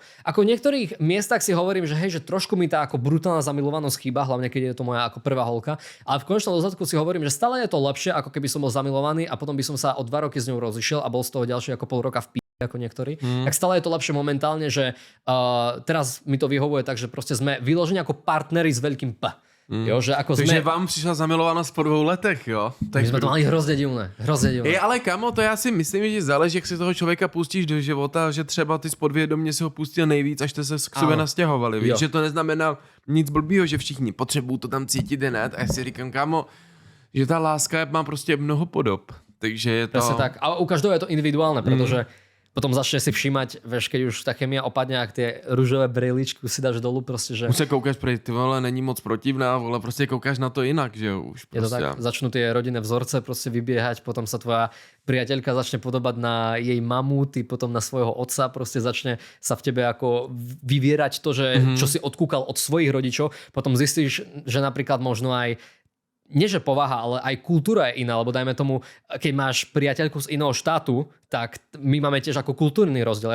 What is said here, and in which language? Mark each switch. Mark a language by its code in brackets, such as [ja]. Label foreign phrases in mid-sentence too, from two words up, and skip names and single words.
[sk] Ako v niektorých miestach si hovorím, že hej, že trošku mi tá ako brutálna zamilovanosť chýba, hlavne keď je to moja ako prvá holka, ale v konečnom dôsledku si hovorím, že stále je to lepšie, ako keby som bol zamilovaný a potom by som sa o 2 roky s ňou rozišiel a bol z toho ďalší ako pol roka v ako niektorí, tak stále je to lepšie momentálne, že teraz mi to vyhovuje tak, že proste sme vyložení ako partneri s veľkým P. Jo, že ako [cs] Takže vám přišla zamilovanost po 2 letech, jo? Tak [sk] my sme to mali hrozně divné. [cs] Ale kamo, to já si myslím, že záleží, jak si toho člověka pustíš do života, že třeba ty podvědomě si ho pustil nejvíc, až jste se k sobě nastěhovali. Víš, že to neznamená nic blbýho, že všichni potřebují to tam cítit hned. A já si říkám, kamo, že ta láska má prostě mnoho podob. Takže je to... [sk] Presne tak. A u každého je to individuálne, pretože potom začne si všímať, vieš, keď už tá chemia opadne, ak tie rúžové brejličky si dáš dolu, proste, že... [cs] Už se koukáš, ty vole, není moc protivná, vole, prostě koukáš na to jinak, že jo, už prostě. [sk] Je to tak, začnú tie rodinné vzorce proste vybiehať, potom sa tvoja priateľka začne podobať na jej mamu, ty potom na svojho otca, proste začne sa v tebe ako vyvierať to, že čo si odkúkal od svojich rodičov, potom zistíš, že napríklad možno aj nie že povaha, ale aj kultúra je iná, lebo dajme tomu, keď máš priateľku z iného štátu, tak my máme tiež ako kultúrny rozdiel.